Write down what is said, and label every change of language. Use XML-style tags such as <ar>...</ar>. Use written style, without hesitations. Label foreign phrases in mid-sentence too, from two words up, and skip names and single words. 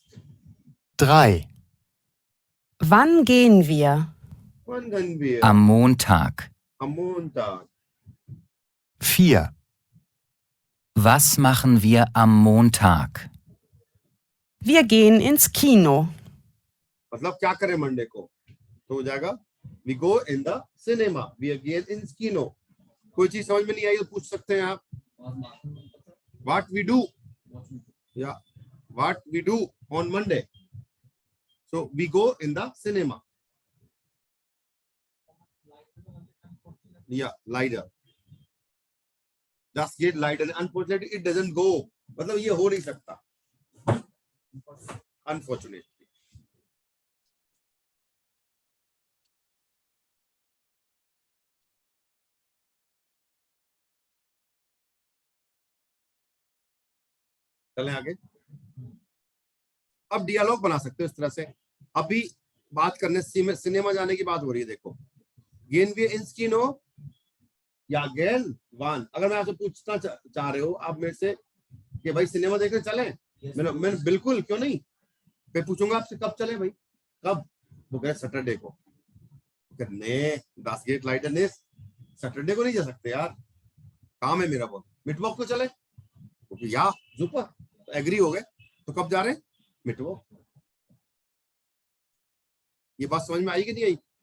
<de>3. Wann gehen wir? Wann gehen wir? Am Montag. Am Montag। 4. Was machen wir am Montag? Wir gehen ins Kino.</de> <hi>मतलब क्या करें मंडे को, तो हो जाएगा</hi> <en>we go in the cinema,</en> <hi>we</hi> <de>gehen ins Kino।</de> <hi>कोई चीज समझ में नहीं आई तो पूछ सकते हैं आप।</hi> <en>what we do, yeah, what we do on Monday, so we go in the cinema, yeah,</en> <de>leider, das geht leider,</de> <en>unfortunately it doesn't go,</en> <hi>मतलब ये हो नहीं सकता, unfortunately। चलें आगे। अब डियालॉग बना सकते हो इस तरह से। अभी बात करने सिनेमा जाने की बात हो रही है, देखो,</hi> <de>gehen wir ins Kino</de> <hi>या</hi> <de>gehen wann.</de> <hi>अगर मैं आपसे पूछना चाह रहे हो आप मेरे से कि भाई सिनेमा देखने चलें, मैंने बिल्कुल, क्यों नहीं, फिर पूछूंगा आपसे कब चले भाई, कब, वो कहे सैटरडे को,</hi> <de>nee das geht leider nicht,</de> <hi>सैटरडे को नहीं जा सकते यार, काम है मेरा बहुत, मिटवॉक को चले, क्योंकि</hi> <de>ja super</de> <hi>एग्री हो गए, तो कब जा रहे हैं, मिटवॉक। ये बात समझ में आई कि नहीं आई?</hi>